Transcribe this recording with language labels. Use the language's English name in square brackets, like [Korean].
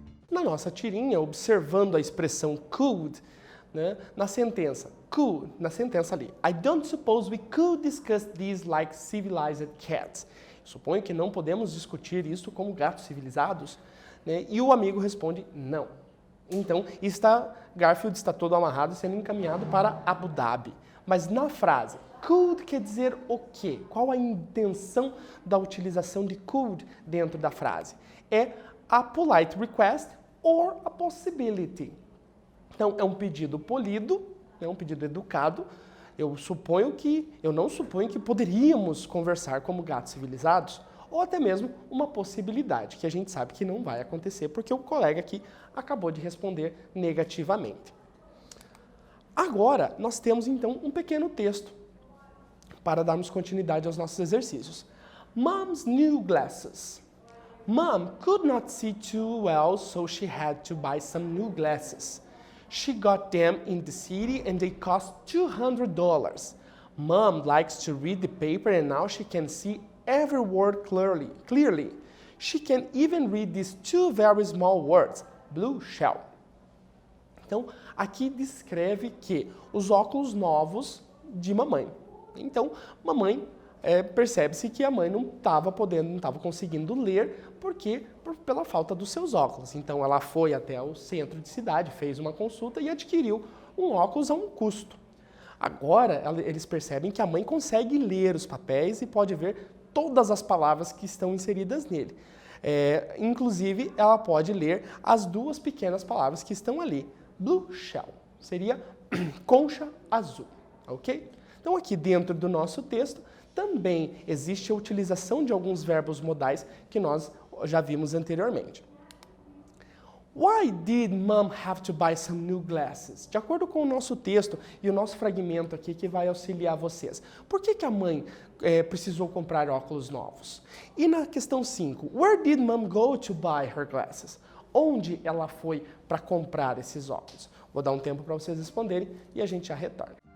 [Portuguese] na nossa tirinha, observando a expressão could, né, na sentença ali. [English] I don't suppose we could discuss this like civilized cats. [Portuguese] Suponho que não podemos discutir isso como gatos civilizados. Né? E o amigo responde, não. Então, Garfield está todo amarrado, sendo encaminhado para Abu Dhabi. Mas na frase, could quer dizer o quê? Qual a intenção da utilização de could dentro da frase? É [English] a polite request or a possibility. [Portuguese] Então, é um pedido polido, é um pedido educado. Eu não suponho que poderíamos conversar como gatos civilizados, ou até mesmo uma possibilidade, que a gente sabe que não vai acontecer, porque o colega aqui acabou de responder negativamente. Agora, nós temos então um pequeno texto para darmos continuidade aos nossos exercícios. [English] Mom's new glasses. Mom could not see too well, so she had to buy some new glasses. She got them in the city and they cost $200. Mom likes to read the paper and now she can see every word clearly. She can even read these two very small words, blue shell. [Portuguese] Então, aqui descreve que os óculos novos de mamãe. Então, mamãe percebe-se que a mãe não estava conseguindo ler pela falta dos seus óculos. Então, ela foi até o centro de cidade, fez uma consulta e adquiriu um óculos a um custo. Agora, eles percebem que a mãe consegue ler os papéis e pode ver todas as palavras que estão inseridas nele. Inclusive, ela pode ler as duas pequenas palavras que estão ali. Blue shell seria concha azul, ok? Então, aqui dentro do nosso texto, também existe a utilização de alguns verbos modais que nós já vimos anteriormente. [English] Why did Mom have to buy some new glasses? [Portuguese] De acordo com o nosso texto e o nosso fragmento aqui que vai auxiliar vocês. Por que a mãe precisou comprar óculos novos? E na questão 5, [English] where did Mom go to buy her glasses? [Portuguese] Onde ela foi para comprar esses óculos? Vou dar um tempo para vocês responderem e a gente já retorna.